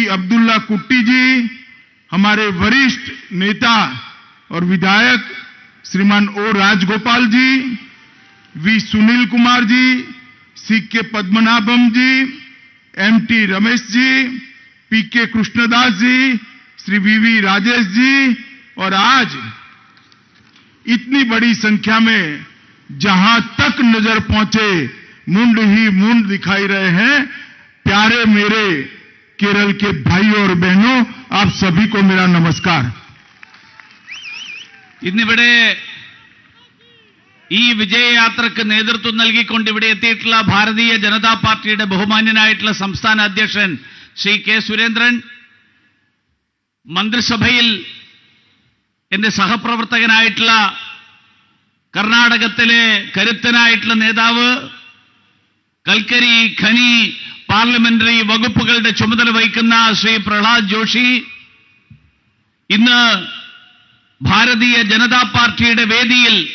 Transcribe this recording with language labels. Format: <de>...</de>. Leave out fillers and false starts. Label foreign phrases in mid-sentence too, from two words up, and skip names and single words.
<hi>अब्दुल्ला कुट्टी जी, हमारे वरिष्ठ नेता और विधायक श्रीमान ओ राजगोपाल जी, वी सुनील कुमार जी, सी के पद्मनाभम जी, एमटी रमेश जी, पीके कृष्णदास जी, श्री वीवी राजेश जी, और आज इतनी बड़ी संख्या में जहां तक नजर पहुंचे मुंड ही मुंड दिखाई रहे हैं. प्यारे मेरे केरल के भाइयों और बहनों, आप सभी को मेरा नमस्कार.</hi> <ml>ഇന്നിവിടെ ഈ വിജയയാത്രക്ക് നേതൃത്വം നൽകിക്കൊണ്ട് ഇവിടെ എത്തിയിട്ടുള്ള ഭാരതീയ ജനതാ പാർട്ടിയുടെ ബഹുമാന്യനായിട്ടുള്ള സംസ്ഥാന അധ്യക്ഷൻ ശ്രീ കെ സുരേന്ദ്രൻ, മന്ത്രിസഭയിൽ എന്റെ സഹപ്രവർത്തകനായിട്ടുള്ള കർണാടകത്തിലെ കരുത്തനായിട്ടുള്ള നേതാവ്, കൽക്കരി, ഖനി, പാർലമെന്ററി വകുപ്പുകളുടെ ചുമതല വഹിക്കുന്ന ശ്രീ പ്രഹ്ലാദ് ജോഷി, ഇന്ന് ഭാരതീയ ജനതാ പാർട്ടിയുടെ വേദിയിൽ</ml>